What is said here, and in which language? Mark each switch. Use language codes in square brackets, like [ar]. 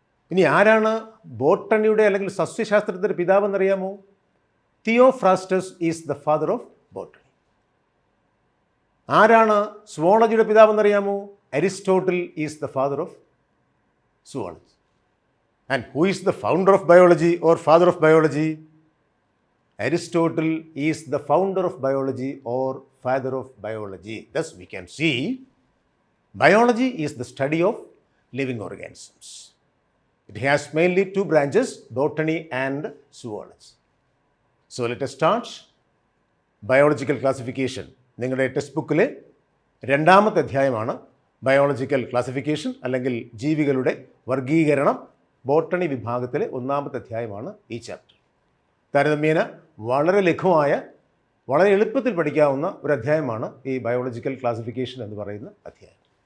[ml] ഇനി ആരാണ് ബോട്ടണിയുടെ അല്ലെങ്കിൽ സസ്യശാസ്ത്രത്തിൻ്റെ പിതാവെന്നറിയാമോ? [en] Theophrastus is the father of botany. [ml] ആരാണ് സുവോളജിയുടെ പിതാവെന്നറിയാമോ? [en] Aristotle is the father of zoology. And who is the founder of biology or father of biology? Aristotle is the founder of biology or father of biology. Thus we can see biology is the study of living organisms. It has mainly 2 branches, botany and zoology. So let us start biological classification. [ml] നിങ്ങളുടെ text ബുക്കിലെ 2ാമത്തെ അധ്യായമാണ് biological classification അല്ലെങ്കിൽ ജീവികളുടെ വർഗീകരണം. Botany വിഭാഗത്തിലെ 1ാമത്തെ അധ്യായമാണ് ഈ chapter. താരതമ്യേന വളരെ ലഘുവായ, വളരെ എളുപ്പത്തിൽ പഠിക്കാവുന്ന ഒരു അധ്യായമാണ് ഈ ബയോളജിക്കൽ ക്ലാസിഫിക്കേഷൻ എന്ന് പറയുന്ന അധ്യായം.